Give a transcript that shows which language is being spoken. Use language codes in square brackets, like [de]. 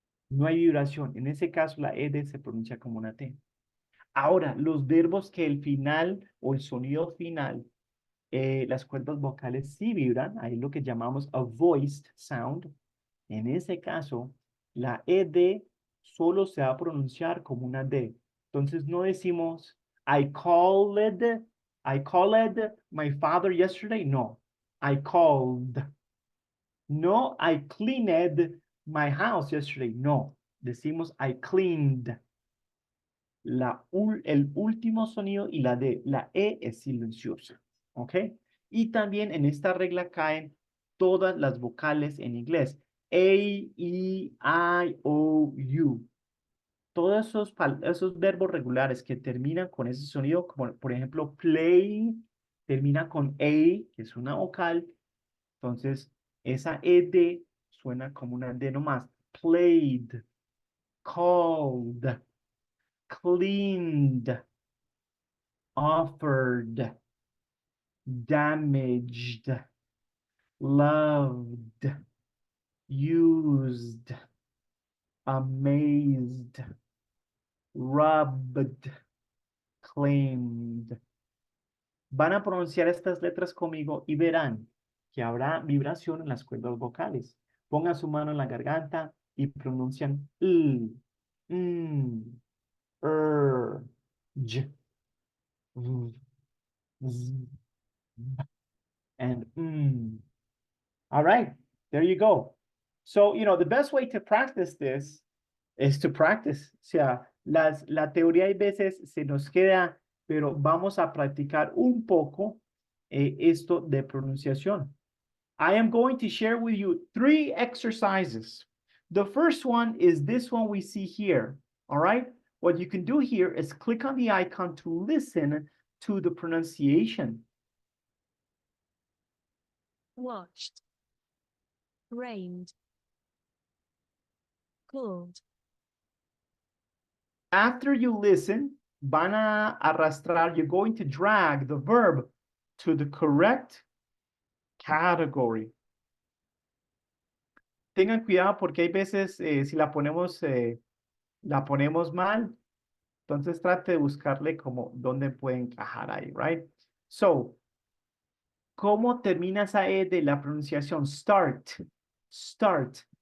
[es] No hay vibración. En ese caso, la ed se pronuncia como una T. Ahora, los verbos que el final o el sonido final, las cuerdas vocales sí vibran, ahí lo que llamamos a voiced sound. En ese caso, la ed solo se va a pronunciar como una D. Entonces no decimos, [en] I called my father yesterday. No, I called. No, I cleaned my house yesterday. [es] No, decimos [en] I cleaned. [es] El último sonido y la D, la E es silenciosa. ¿Ok? Y también en esta regla caen todas las vocales en inglés. A, E, I, O, U. Todos esos verbos regulares que terminan con ese sonido, como por ejemplo play, termina con A, que es una vocal. Entonces, esa ed suena como una D nomás. [en] Played, called, cleaned, offered, damaged, loved, used, amazed, rubbed, claimed. [es] Van a pronunciar estas letras conmigo y verán que habrá vibración en las cuerdas vocales. Pongan su mano en la garganta y pronuncian j, z, and [en] All right, there you go. So, the best way to practice this is to practice. [es] O sea, la teoría hay veces se nos queda, pero vamos a practicar un poco esto de pronunciación. [en] I am going to share with you 3 exercises. The first one is this one we see here. All right. What you can do here is click on the icon to listen to the pronunciation. Watched, rained, called, After you listen, [es] van a arrastrar, [en] you're going to drag the verb to the correct category. [es] tengan cuidado porque hay veces si la ponemos mal, entonces trate de buscarle como dónde puede encajar ahí, right? So, ¿cómo termina esa E de la pronunciación? Start. Start.